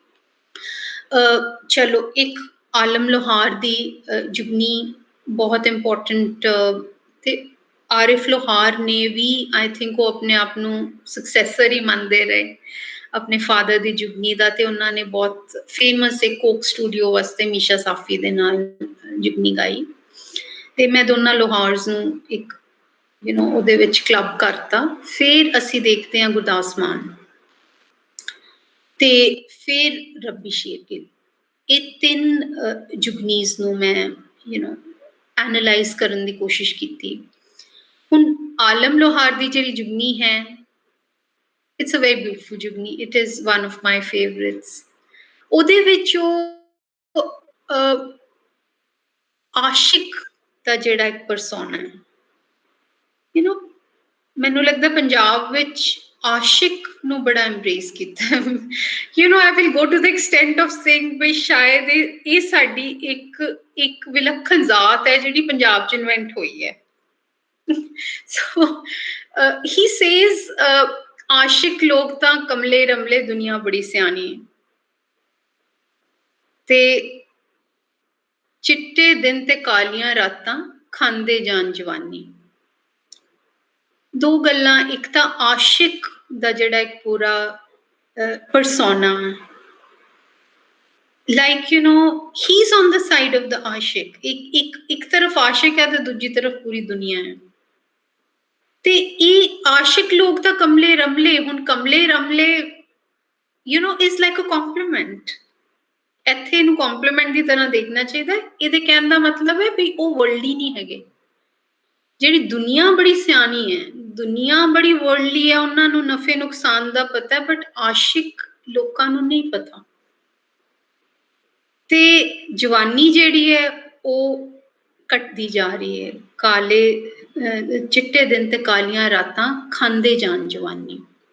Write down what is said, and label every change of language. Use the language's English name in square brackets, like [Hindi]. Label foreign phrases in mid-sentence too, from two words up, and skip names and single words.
[Punjabi] ਚਲੋ ਇੱਕ ਆਲਮ ਲੋਹਾਰ ਦੀ ਜੁਗਨੀ ਬਹੁਤ important ਤੇ ਆਰਿਫ ਲੋਹਾਰ ਨੇ ਵੀ [English] I think [Punjabi] ਉਹ ਆਪਣੇ ਆਪ ਨੂੰ successor ਹੀ ਮੰਨਦੇ ਰਹੇ ਆਪਣੇ ਫਾਦਰ ਦੀ ਜੁਗਨੀ ਦਾ ਤੇ ਉਹਨਾਂ ਨੇ ਬਹੁਤ ਫੇਮਸ ਇੱਕ ਕੋਕ ਸਟੂਡੀਓ ਵਾਸਤੇ ਮੀਸ਼ਾ ਸਾਫੀ ਦੇ ਨਾਲ ਜੁਗਨੀ ਗਾਈ ਤੇ ਮੈਂ ਦੋਨਾਂ ਲੋਹਾਰਸ ਨੂੰ ਇੱਕ ਉਹਦੇ ਵਿੱਚ ਕਲੱਬ ਕਰਤਾ ਫਿਰ ਅਸੀਂ ਦੇਖਦੇ ਹਾਂ ਗੁਰਦਾਸ ਮਾਨ ਤੇ ਫਿਰ ਰੱਬੀ ਸ਼ੇਰਗਿੱਲ ਇਹ ਤਿੰਨ ਜੁਗਨੀਜ਼ ਨੂੰ ਮੈਂ ਐਨਾਲਾਈਜ਼ ਕਰਨ ਦੀ ਕੋਸ਼ਿਸ਼ ਕੀਤੀ ਹੁਣ ਆਲਮ ਲੋਹਾਰ ਦੀ ਜਿਹੜੀ ਜੁਗਨੀ ਹੈ [English] it's a very beautiful jugni it is one of my favorites [Punjabi] ਉਹਦੇ ਵਿੱਚ ਉਹ ਆਸ਼ਿਕ ਦਾ ਜਿਹੜਾ ਇੱਕ ਪਰਸੋਨਾ ਹੈ ਮੈਨੂੰ ਲੱਗਦਾ ਪੰਜਾਬ ਵਿੱਚ ਆਸ਼ਿਕ ਨੂੰ ਬੜਾ embrace ਕੀਤਾ [English] I will go to the extent of saying [Punjabi] ਵੀ ਸ਼ਾਇਦ ਇਹ ਸਾਡੀ ਇੱਕ ਵਿਲੱਖਣ ਜ਼ਾਤ ਹੈ ਜਿਹੜੀ ਪੰਜਾਬ 'ਚ ਇਨਵੈਂਟ ਹੋਈ ਹੈ [English] so he says [Punjabi] ਆਸ਼ਿਕ ਲੋਕ ਤਾਂ ਕਮਲੇ ਰਮਲੇ ਦੁਨੀਆ ਬੜੀ ਸਿਆਣੀ ਤੇ ਚਿੱਟੇ ਦਿਨ ਤੇ ਕਾਲੀਆਂ ਰਾਤਾਂ ਖਾਂਦੇ ਜਾਨ ਜਵਾਨੀ ਦੋ ਗੱਲਾਂ ਇੱਕ ਤਾਂ ਆਸ਼ਿਕ ਦਾ ਜਿਹੜਾ ਇੱਕ ਪੂਰਾ ਪਰਸੋਨਾ [English] like he's on the side of the [Punjabi] ਆਸ਼ਿਕ ਇੱਕ ਤਰਫ ਆਸ਼ਿਕ ਹੈ ਤੇ ਦੂਜੀ ਤਰਫ ਪੂਰੀ ਦੁਨੀਆ ਹੈ ਤੇ ਇਹ ਆਸ਼ਿਕ ਲੋਕ ਤਾਂ ਕਮਲੇ ਰਮਲੇ ਹੁਣ ਕਮਲੇ ਰਮਲੇ [English] is like a compliment [Punjabi] ਇੱਥੇ ਇਹਨੂੰ compliment ਦੀ ਤਰ੍ਹਾਂ ਦੇਖਣਾ ਚਾਹੀਦਾ ਇਹਦੇ ਕਹਿਣ ਦਾ ਮਤਲਬ ਹੈ ਵੀ ਉਹ ਵਰਲਡਲੀ ਨਹੀਂ ਹੈਗੇ ਜਿਹੜੀ ਦੁਨੀਆ ਬੜੀ ਸਿਆਣੀ ਹੈ ਦੁਨੀਆ ਬੜੀ ਵਰਲਡਲੀ ਹੈ ਉਹਨਾਂ ਨੂੰ ਨਫੇ ਨੁਕਸਾਨ ਦਾ ਪਤਾ ਹੈ ਬਟ ਆਸ਼ਿਕ ਲੋਕਾਂ ਨੂੰ ਨਹੀਂ ਪਤਾ ਤੇ ਜਵਾਨੀ ਜਿਹੜੀ ਹੈ ਉਹ ਘਟਦੀ ਜਾ ਰਹੀ ਹੈ ਕਾਲੇ ਚਿੱਟੇ ਦਿਨ ਤੇ ਕਾਲੀਆਂ ਰਾਤਾਂ ਖਾਂਦੇ ਜਾਣ ਜਵਾਨੀ ਤੇ